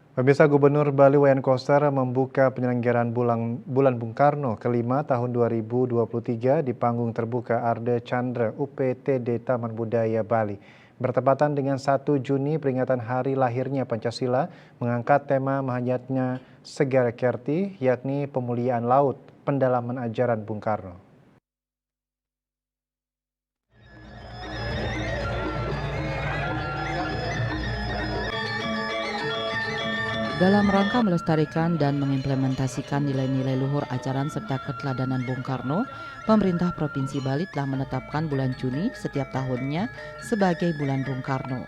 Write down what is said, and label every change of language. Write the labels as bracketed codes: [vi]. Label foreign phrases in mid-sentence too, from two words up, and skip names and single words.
[id] Pemirsa, Gubernur Bali Wayan Koster membuka penyelenggaraan Bulan Bung Karno kelima tahun 2023 di panggung terbuka Arde Chandra UPTD Taman Budaya Bali. Bertepatan dengan 1 Juni peringatan hari lahirnya Pancasila mengangkat tema mahanyatnya Segara Kerti, yakni pemuliaan laut, pendalaman ajaran Bung Karno. Dalam rangka melestarikan dan mengimplementasikan nilai-nilai luhur ajaran serta keteladanan Bung Karno, pemerintah Provinsi Bali telah menetapkan bulan Juni setiap tahunnya sebagai bulan Bung Karno.